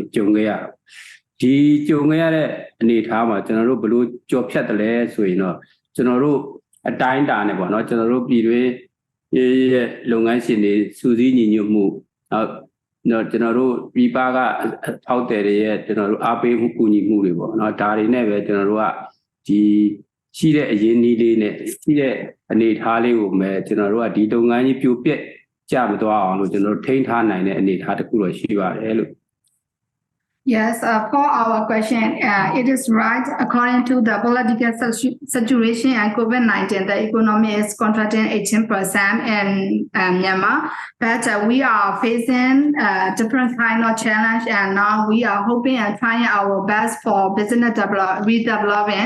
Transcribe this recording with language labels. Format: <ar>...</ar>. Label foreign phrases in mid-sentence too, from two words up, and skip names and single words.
<my>ကြုံခဲ့ရတော့ဒီကြုံခဲ့ရတဲ့အနေအထားမှာကျွန်တော်တို့ဘယ်လိုကြော်ဖြတ်တယ်လဲဆိုရင်တော့ကျွန်တော်တို့အတိုင်းတာနဲ့ပေါ့နော်ကျွန်တော်တို့ပြည်တွင်းရဲ့လုပ်ငန်းရှင်တွေစူးစီးညီညွတ်မှုနော်ကျွန်တော်တို့ပြည်ပကထောက်တယ်တွေရဲ့ကျွန်တော်တို့အားပေးမှုကူညီမှုတွေပေါ့နော်ဒါတွေနဲ့ပဲကျွန်တော်တို့ကဒီရှိတဲ့အရင်းအနှီးလေးနဲ့ရှိတဲ့အနေအထားလေးကိုပဲကျွန်တော်တို့ကဒီလုပ်ငန်းကြီးပြိုပြက်ကျမသွားအောင်လို့ကျွန်တော်တို့ထိန်းထားနိုင်တဲ့အနေအထားတစ်ခုတော့ရှိပါတယ်လို့</my> <en>Yes, for our question, it is right. According to the political situation and COVID-19, the economy is contracting 18% in Myanmar. But we are facing different kind of challenge, and now we are hoping and trying our best for business redevelopment.</en>